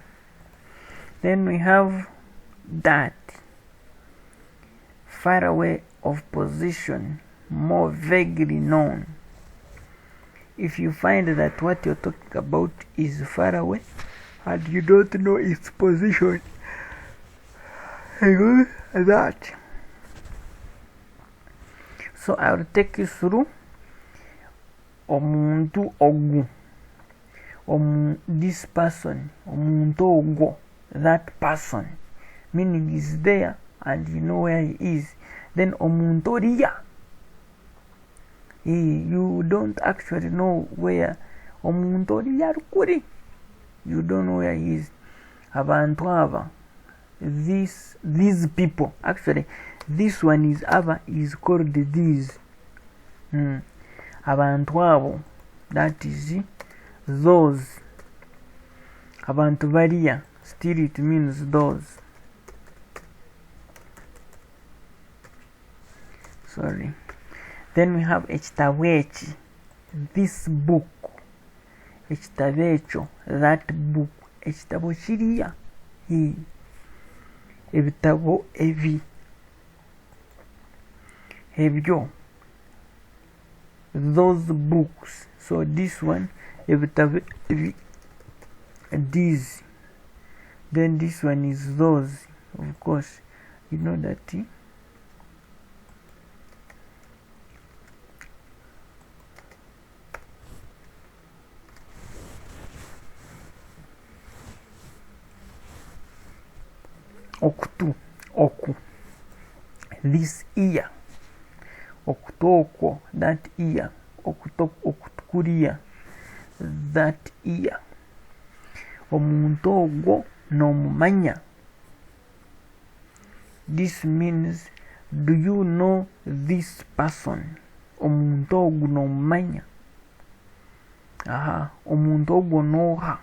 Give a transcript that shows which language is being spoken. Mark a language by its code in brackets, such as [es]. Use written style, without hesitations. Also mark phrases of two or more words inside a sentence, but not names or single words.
[en] Then we have that, far away of position, more vaguely known. If you find that what you're talking about is far away and you don't know its position, use that. So I will take you through [nyn] omuntu ogu, [en] this person, [nyn] omuntu ogu, [en] that person, meaning he's there and you know where he is. [nyn] Then omuntu oriya, [en] you don't actually know where [nyn] omuntu oriya rukuri, [en] you don't know where he is. [nyn] Abantu aba, [en] these people, actually this one is aba is called these. [nyn] Abantu abo, [en] that is those. [nyn] Abantu bariya, [en] still it means those. Sorry. Then we have [nyn] ekitabo eki, [en] this book. [nyn] Ekitabo ekyo, [en] that book. [nyn] Ekitabo kiriya, ebitabo ebi, ebyo, [en] those books. So this one, [nyn] ebitabo ebi, [en] these. Then this one is those. Of course, you know that. [nyn] Okutu, oku, [en] this ear. Okutoko, that ear. Okutukuriya, that ear. [nyn] Omuntu ogwo nomumanya. [en] This means, do you know this person? [nyn] Omuntu ogwo nomumanya. Omuntu ogwo noha.